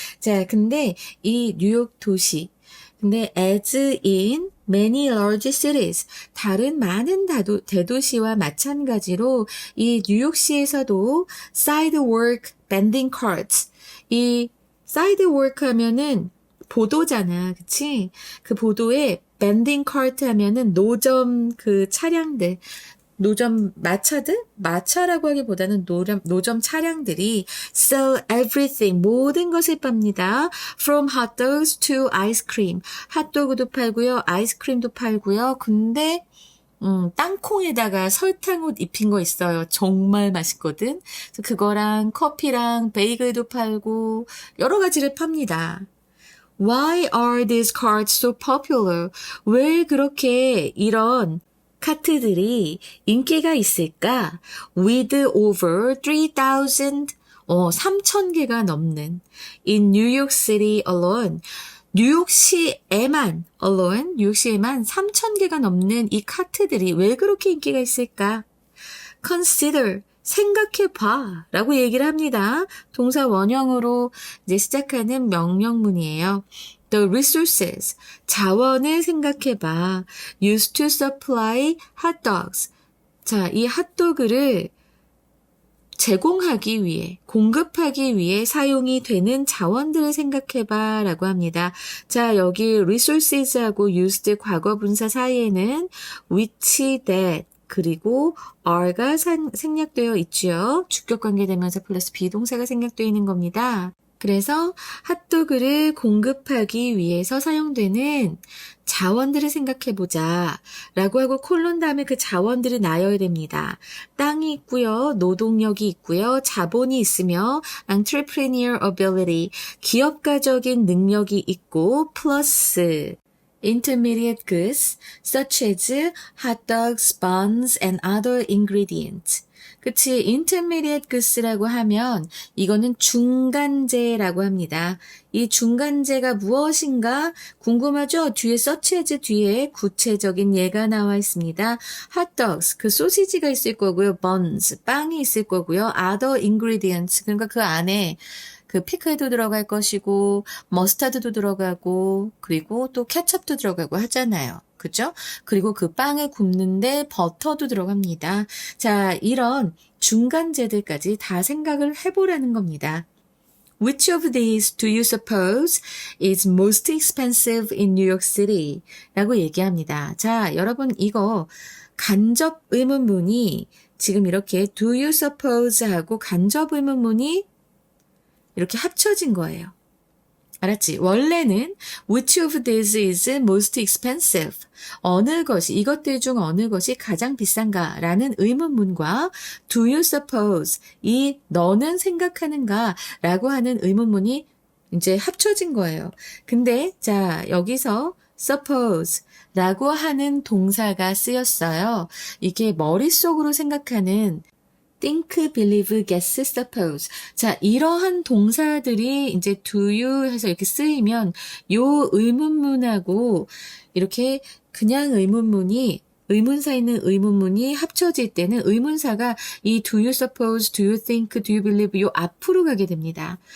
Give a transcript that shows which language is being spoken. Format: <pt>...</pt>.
<ko>자, 근데 이 뉴욕 도시 근데</ko> <en>as in many large cities,</en> <ko>다른 많은 대도시와 마찬가지로 이 뉴욕시에서도</ko> <en>sidewalk vending carts,</en> <ko>이 sidewalk 하면은 보도잖아, 그치? 그 보도에 vending cart 하면은 노점 그 차량들, 노점 마차라고 하기보다는 노점 차량들이</ko> <en>sell everything,</en> <ko>모든 것을 팝니다.</ko> <en>From hot dogs to ice cream.</en> <ko>핫도그도 팔고요, 아이스크림도 팔고요. 근데 땅콩에다가 설탕을 입힌 거 있어요. 정말 맛있거든. 그래서 그거랑 커피랑 베이글도 팔고 여러 가지를 팝니다.</ko> <en>Why are these carts so popular?</en> <ko>왜 그렇게 이런 카트들이 인기가 있을까?</ko> <en>With over</en> <ko>3,000개가 넘는</ko> <en>in New York City alone.</en> <ko>뉴욕시에만 3,000개가 넘는 이 카트들이 왜 그렇게 인기가 있을까?</ko> <en>Consider,</en> <ko>생각해봐 라고 얘기를 합니다. 동사 원형으로 이제 시작하는 명령문이에요.</ko> <en>The resources,</en> <ko>자원을 생각해봐.</ko> <en>Used to supply hot dogs.</en> <ko>자, 이 핫도그를 제공하기 위해, 공급하기 위해 사용이 되는 자원들을 생각해봐 라고 합니다. 자, 여기 resources하고 used 과거분사 사이에는 which, that, 그리고 are가 생략되어 있죠. 주격관계대명사 플러스 비동사가 생략되어 있는 겁니다. 그래서 핫도그를 공급하기 위해서 사용되는 자원들을 생각해보자 라고 하고 콜론 다음에 그 자원들이 나열이 됩니다. 땅이 있고요. 노동력이 있고요. 자본이 있으며</ko> <en>entrepreneurial ability,</en> <ko>기업가적인 능력이 있고 플러스</ko> <en>intermediate goods such as hot dogs, buns, and other ingredients.</en> <ko>그치,</ko> <en>intermediate goods</en> <ko>라고 하면 이거는 중간재라고 합니다. 이 중간재가 무엇인가 궁금하죠? 뒤에 such as 뒤에 구체적인 예가 나와 있습니다. hot dogs, 그 소시지가 있을 거고요. buns, 빵이 있을 거고요.</ko> <en>other ingredients,</en> <ko>그러니까 그 안에 그 피클도 들어갈 것이고 머스타드도 들어가고 그리고 또 케첩도 들어가고 하잖아요. 그죠? 그리고 그 빵을 굽는데 버터도 들어갑니다. 자, 이런 중간재들까지 다 생각을 해보라는 겁니다.</ko> <en>Which of these do you suppose is most expensive in New York City?</en> <ko>라고 얘기합니다. 자, 여러분 이거 간접 의문문이 지금 이렇게</ko> <en>do you suppose</en> <ko>하고 간접 의문문이 이렇게 합쳐진 거예요. 알았지?</ko> <en>원래는 which of these is most expensive?</en> <ko>어느 것이, 이것들 중 어느 것이 가장 비싼가? 라는 의문문과</ko> <en>do you suppose?</en> <ko>이 너는 생각하는가? 라고 하는 의문문이 이제 합쳐진 거예요. 근데 자, 여기서 suppose 라고 하는 동사가 쓰였어요. 이게 머릿속으로 생각하는</ko> <en>think, believe, guess, suppose.</en> <ko>자, 이러한 동사들이 이제</ko> <en>do you 해서 이렇게 쓰이면 요 의문문하고 이렇게 그냥 의문사 있는 의문문이 합쳐질 때는 의문사가 이 do you suppose, do you think, do you believe</en> <ko>요 앞으로 가게 됩니다.</ko>